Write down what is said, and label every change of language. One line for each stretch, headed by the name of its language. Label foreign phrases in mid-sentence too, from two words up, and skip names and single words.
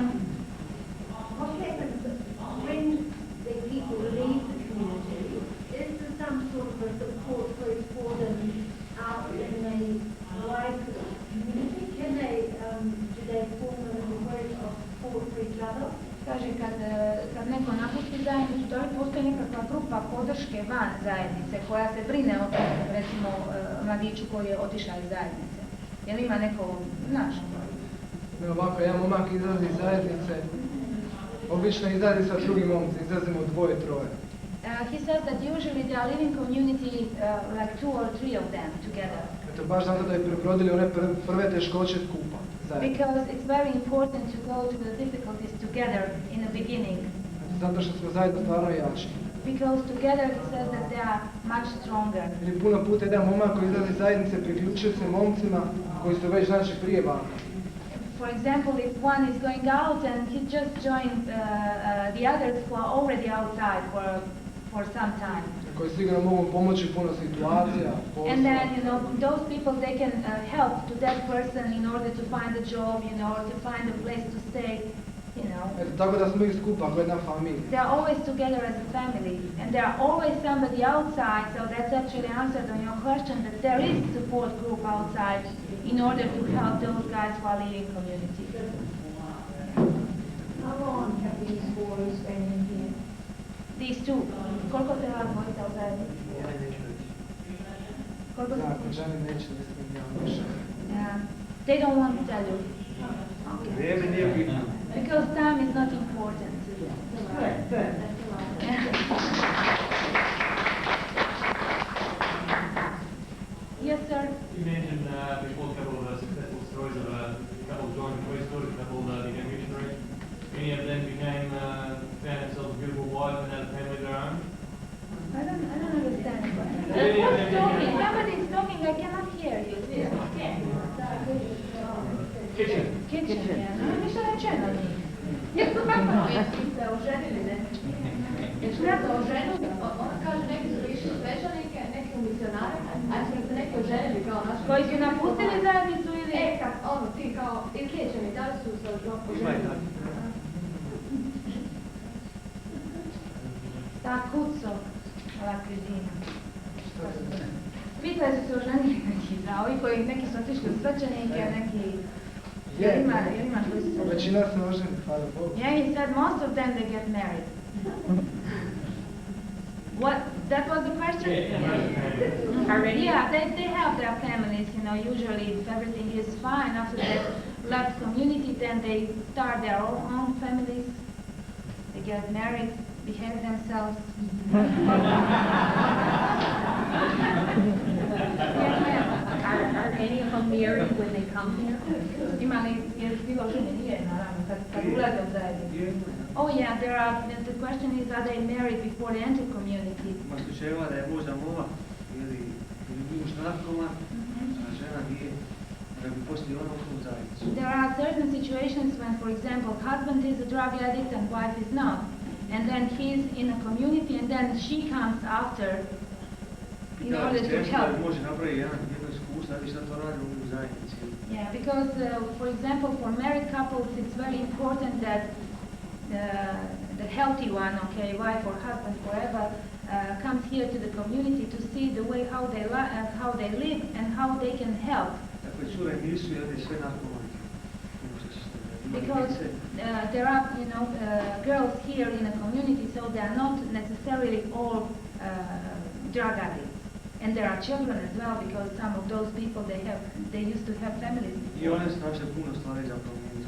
English: What happens when the people leave the community? Is there some sort of a support group for them out in the wider community? Can they, do they form a group of support for each other?
Croatian: Kaže, kad neko napusti zajednicu, da li postoji nekakva grupa podrške van zajednice koja se brine o tom, recimo, mladiću koji je otišao iz zajednice? Je li ima neko, znaš? Ovako, jedan momak izlazi iz zajednice, obično izlazi sa drugim momcima, izlazimo 2-3.
English: He says that usually they are living community like 2 or 3 of them together.
Croatian: Eto, baš zato da bi prebrodili one prve teškoće skupa.
English: Because it's very important to go through the difficulties together in the beginning.
Croatian: Zato što smo zajedno stvarno jači.
English: Because together it says that they are much stronger.
Croatian: Ili puno puta jedan momak koji izlazi iz zajednice priključuje se momcima koji su već znači prije baka.
English: For example, if one is going out and he just joined the others who are already outside for some time.
Croatian: koji sigurno mogu pomoći u puno situacija.
English: And then, you know, those people, they can help to that person in order to find a job, you know, or to find a place to stay, you know.
Croatian: Eto, tako da smo ih skupa kao jedna familija.
English: They are always together as a family, and there are always somebody outside, so that's actually answered on your question, that there is support group outside in order to help those guys who are leaving community. How long have these boys been in here? These two,
Croatian: koliko se vas dvojica u zajednici? Koliko se... Ako žene neće, ne smijem ja više.
English: Yeah. They don't want to tell you. Okay.
Croatian: Vrijeme nije bitno.
English: Because time is not important. Good. Yes, sir. You mentioned before a couple of successful stories of a couple joined the priesthood, a couple became missionaries. Any of them found themselves a beautiful wife and had a family of their own? I don't understand. Yeah, Who's yeah, talking? yeah. Somebody is talking. I cannot hear you. Kitchen. Kitchen. Yeah. No,
Croatian: ništa rečeno nije. Jesi se oženili, ne? Jesi se oženili? Ona kaže, neki su išli u svećenike, neki u misionare, a jesu se neki oženili kao naši? Koji su napustili zajednicu ili... Kad ono, ti kao, izliječeni, da li su se Ima i oženili? tako. Ta kuco,
French: la cuisine.
Croatian: Pitali su se oženili neki, da, ovi koji neki su otišli u svećenike, a neki... Jel ima koji su se oženili? Većina se oženi, hvala Bogu.
English: Yeah, he said most of them they get married. What? That was the question? Yeah. Already? Yeah, they have their families, you know, usually if everything is fine after they left community, then they start their own families. They get married, behave themselves. Yes, ma'am. Are any of them married when they come here?
Croatian: Imali, je bilo žene? Nije, naravno, kad ulaze u zajednicu.
English: Oh yeah, the question is, are they married before they enter community?
Croatian: Ima slučajeva da je možda momak ili muž narkoman, a žena nije, da bi poslije ona ušla u zajednicu.
English: There are certain situations when, for example, husband is a drug addict and wife is not. And then he's in a community and then she comes after in order to help.
Croatian: Može napraviti jedno iskustvo, da bi šta to radi u zajednici.
English: Yeah, because, for example, for married couples, it's very important that the healthy one, okay, wife or husband, whoever, comes here to the community to see the way how they live and how they can help.
Croatian: Dakle, cure nisu jedni sve narkomanke.
English: Because there are, you know, girls here in a community, so they are not necessarily all drug addicts. And there are children as well, because some of those people, they used to have families
Croatian: I
English: before.
Croatian: one su našle puno stvari za promijeniti.